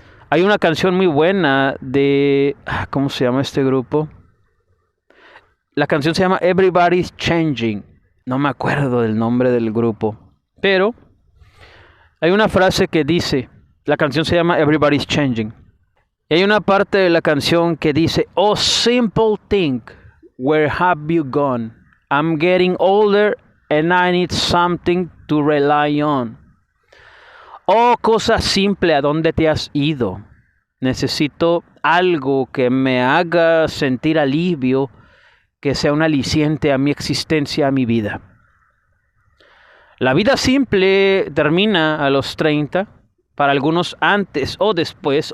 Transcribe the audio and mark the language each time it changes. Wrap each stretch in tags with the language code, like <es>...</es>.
<es>Hay una canción muy buena de... ¿Cómo se llama este grupo? La canción se llama Everybody's Changing. No me acuerdo del nombre del grupo. Pero hay una frase que dice... La canción se llama Everybody's Changing. Y hay una parte de la canción que dice...</es> <en>Oh, simple thing, where have you gone? I'm getting older and I need something to rely on.</en> <es>Oh, cosa simple, ¿a dónde te has ido? Necesito algo que me haga sentir alivio, que sea un aliciente a mi existencia, a mi vida. La vida simple termina a los 30, para algunos antes o después.</es>